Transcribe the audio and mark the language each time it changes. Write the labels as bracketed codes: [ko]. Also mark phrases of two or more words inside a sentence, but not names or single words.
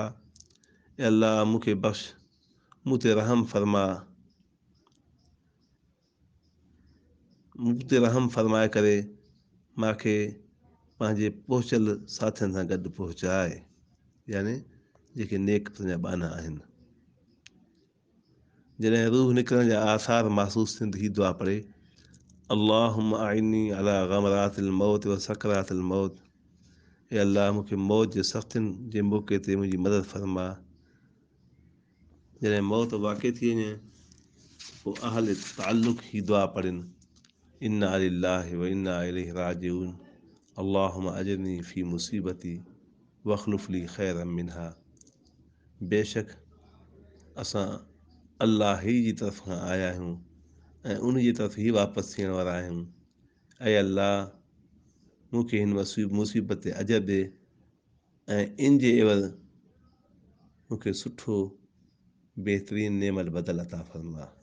[sd] ऐं अल्लाह मूंखे बख़्श, मूं ते रहम फरमा, मूं ते रहम फरमाए करे मूंखे पंहिंजे पहुचियल साथियुनि सां गॾु पहुचाए, यानी जेके नेक तुंहिंजा बाना आहिनि। जॾहिं रूह निकिरण जा आसार महसूसु थियनि त हीअ दुआ पढ़े, [ar] اللهم أعني على غمرات الموت وسكرات الموت. [sd] ऐं अल्लाह मूंखे मौत जे सख़्तियुनि जे मौक़े ते मुंहिंजी मदद फरमा। जॾहिं मौत वाक़ई थी वञे पोइ अहल ताल्लुक़ ही दुआ पढ़नि, [ar] إنا لله وإنا إليه راجعون، اللهم أجرني في مصيبتي واخلف لي خيرا منها. [sd] बेशक असां अल्लाह ही जी तरफ़ खां आया आहियूं ऐं उन जी तरफ़ ई वापसि थियण वारा आहियूं। ऐं अल्लाह मूंखे हिन मुसीबत ते अजर ॾे ऐं इन जे एवज़ मूंखे सुठो बहितरीनु नेमत बदल अता फरमा।